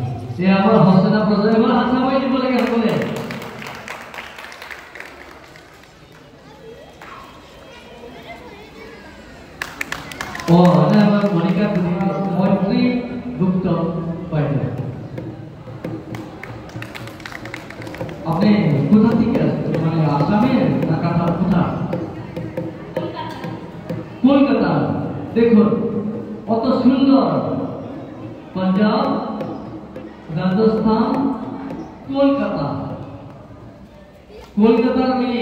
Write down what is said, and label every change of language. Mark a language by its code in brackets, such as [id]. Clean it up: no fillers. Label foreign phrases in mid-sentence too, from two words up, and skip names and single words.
[as] এয়া আমাৰ হস্তিনাপুৰ এবাৰ হাত চাপৰি দিব লাগে সকলোৱে। [bn] আমাৰ মণিকা মৈত্ৰী গুপ্ত বাইদেউ আপনি কোথা থেকে আসছেন? মানে আসামের না কাঠার কোথা? কলকাতা। দেখুন কত সুন্দর পাঞ্জাব রাজস্থান কলকাতার মেয়ে।